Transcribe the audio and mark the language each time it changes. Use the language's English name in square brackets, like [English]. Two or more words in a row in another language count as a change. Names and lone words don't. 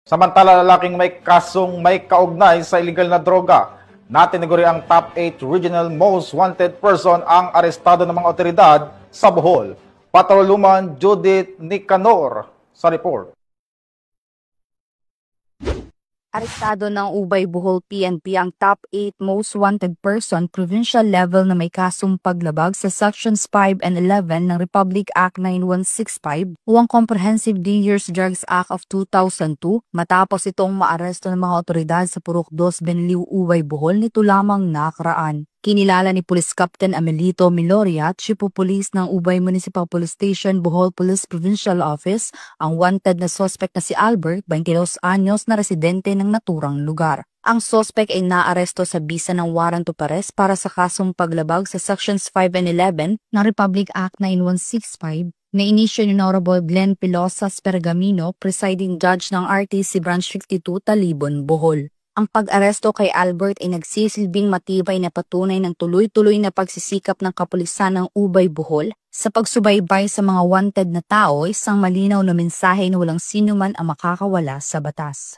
[Filipino] Samantala, lalaking may kasong may kaugnay sa illegal na droga. Natiniguri ang [English] top 8 regional most wanted person [Filipino] ang arestado ng mga otoridad sa Bohol. Patroluman Judith Nicanor sa report. Arestado ng Ubay Bohol PNP ang [English] top 8 most wanted person provincial level [Filipino] na may kasong paglabag sa [English] Sections 5 and 11 [Filipino] ng Republic Act 9165 o ang Comprehensive Dangerous Drugs Act of 2002 matapos itong maaresto ng mga otoridad sa Purok 2 Benliu, Ubay Bohol nito lamang nakaraan. Kinilala ni Police Captain Amelito Miloria, [English] Chief of Police [Filipino] ng Ubay Municipal Police Station, Bohol Police Provincial Office, ang wanted na suspect na si Albert, 22 anyos na residente ng naturang lugar. Ang suspect ay naaresto sa bisa ng [English] warrant of arrest [Filipino] para sa kasong paglabag sa [English] Sections 5 and 11 [Filipino] ng Republic Act 9165 na inisyo ni Honorable Glenn Pilosas Pergamino, [English] Presiding Judge [Filipino] ng RTC Branch 52, Talibon, Bohol. Ang pag-aresto kay Albert ay nagsisilbing matibay na patunay ng tuloy-tuloy na pagsisikap ng kapulisan ng Ubay Bohol sa pagsubaybay sa mga wanted na tao, isang malinaw na mensahe na walang sino man ang makakawala sa batas.